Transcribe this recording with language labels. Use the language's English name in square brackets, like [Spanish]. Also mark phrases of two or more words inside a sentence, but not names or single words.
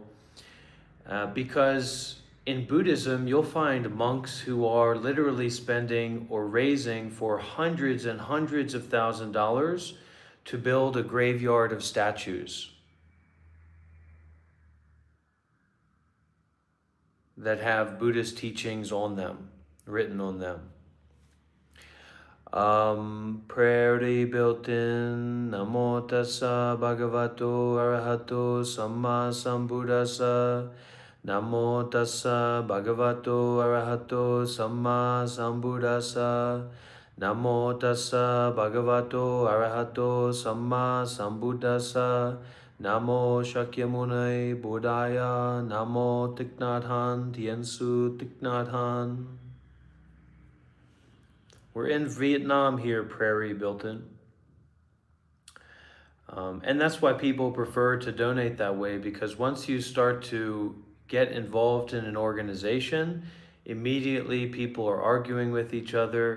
[English] Because in Buddhism, you'll find monks who are literally spending or raising for hundreds and hundreds of $1,000s to build a graveyard of statues that have Buddhist teachings on them, written on them. Prayer built in. [Pali] Namo tassa bhagavato arahato samma sambuddhassa. Namo tassa bhagavato arahato samma sambuddhassa. Namo tassa bhagavato arahato samma sambuddhassa. Namo Shakyamuni Buddhaya. [Vietnamese] Namo Thich Nhat Hanh. Tien Su Thich Nhat Hanh. [English] We're in Vietnam here, Prairie Built-In. And that's why people prefer to donate that way, because once you start to get involved in an organization, immediately people are arguing with each other.